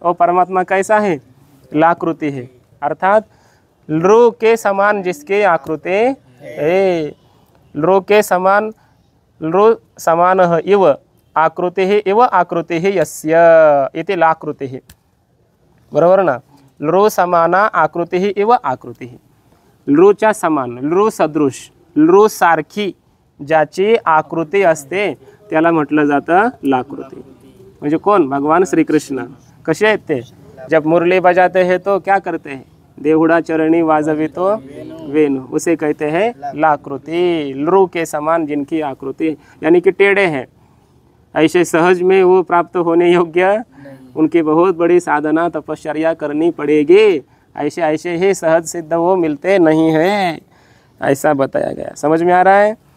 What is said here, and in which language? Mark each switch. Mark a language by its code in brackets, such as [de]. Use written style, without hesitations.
[hi] और परमात्मा कैसा है? लाकृति है, अर्थात लृ के समान जिसके आकृति है, लृ के समान, लृ समान [sa] इव आकृति ही, इव आकृति ही यस्य इति लाकृति ही, [hi] बरोबर ना। [sa] लृ समाना आकृति ही, इव आकृति ही, [mr] लृच्या समान, लृ सदृश, लृ सारखी ज्याची आकृती असते त्याला म्हटलं जातं लाकृति। म्हणजे कोण? भगवान श्री कृष्ण। कसे आहेत ते? [hi] जब मुरली बजाते हैं तो क्या करते हैं? [mr] देहुड़ा चरणी वाजवितो वेणु, [hi] उसे कहते हैं लाकृति। लृ के समान जिनकी आकृति, यानी कि टेढ़े हैं, ऐसे सहज में वो प्राप्त होने योग्य, उनकी बहुत बड़ी साधना तपश्चर्या करनी पड़ेगी, ऐसे ऐसे ही सहज सिद्ध वो मिलते नहीं हैं, ऐसा बताया गया। समझ में आ रहा है?